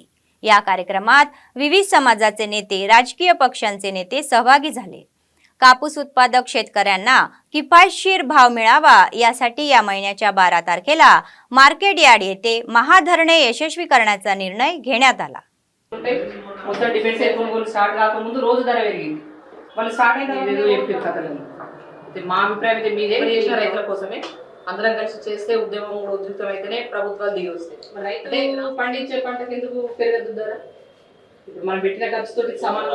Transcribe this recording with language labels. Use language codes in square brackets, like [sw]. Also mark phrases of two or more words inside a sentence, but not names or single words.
[mr] या कार्यक्रमात विविध समाजाचे नेते, राजकीय पक्षांचे नेते सहभागी झाले. कापूस उत्पादक शेतकऱ्यांना किफायतशीर भाव मिळावा यासाठी या महिन्याच्या 12 तारखेला मार्केट यार्ड येथे महाधरणे यशस्वी करण्याचा निर्णय घेण्यात आला. [te] మొత్తం డిఫెన్స్ కొనుగోలు స్టార్ట్ కాకముందు రోజు ధర పెరిగింది. వాళ్ళు స్టార్ట్ అయితే మా అభిప్రాయం అయితే మీదే చేసిన రైతుల కోసమే అందరం కలిసి చేస్తే ఉద్యమం కూడా ఉధృతం అయితేనే ప్రభుత్వాలు దిగి వస్తాయి. రైతులు పండించే పంటకు ఎందుకు పెరగదు ధర? ఇప్పుడు మనం పెట్టిన ఖర్చుతోటి సమానం.